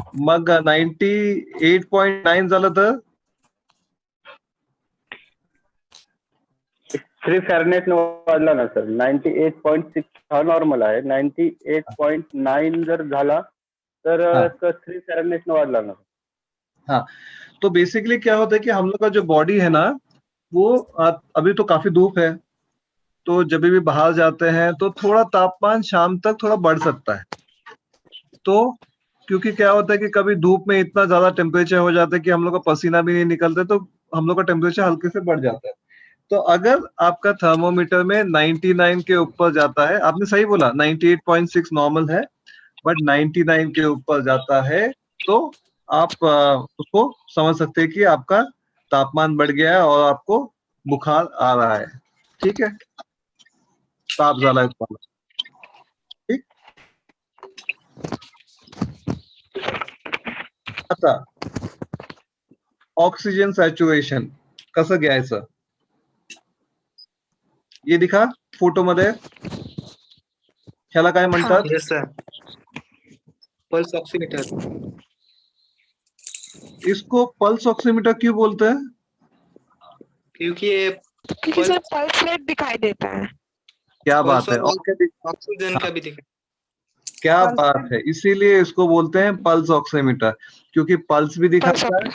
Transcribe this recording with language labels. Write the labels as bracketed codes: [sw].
[mr] मग 98.9 झालं तर? 3 फॅरनहाइट वाढला ना सर. 98.6 हा नॉर्मल आहे. 98.9 जर झाला तर 3 फॅरनहाइट वाढला ना. [hi] हाँ, तो बेसिकली क्या होता है कि हम लोग का जो बॉडी है ना, वो अभी तो काफी धूप है, तो जब भी बाहर जाते हैं तो थोड़ा तापमान शाम तक थोड़ा बढ़ सकता है. तो क्योंकि क्या होता है कि कभी धूप में इतना ज्यादा टेम्परेचर हो जाता है कि हम लोग का पसीना भी नहीं निकलता, तो हम लोग का टेम्परेचर हल्के से बढ़ जाता है. तो अगर आपका थर्मोमीटर में 99 के ऊपर जाता है, आपने सही बोला 98.6 नॉर्मल है, बट 99 के ऊपर जाता है तो आप उसको समझ सकते हैं कि आपका तापमान बढ़ गया है और आपको बुखार आ रहा है. [mr] ठीक है, ताप झालाय तुम्हाला. ठीक. आता ऑक्सिजन सॅच्युरेशन कसं घ्यायचं? [hi] ये दिखा [mr] फोटो मध्ये, ह्याला काय म्हणतात? [en] Yes sir, pulse oximeter. [hi] इसको पल्स ऑक्सीमीटर क्यों बोलते हैं? क्योंकि ये किसी से पल्स रेट दिखाई देता है। क्या बात है, और क्या ऑक्सीजन का भी दिखा। क्या [en] Pulse [hi] बात है, इसीलिए इसको बोलते हैं पल्स ऑक्सीमीटर, क्योंकि पल्स भी दिखाता है,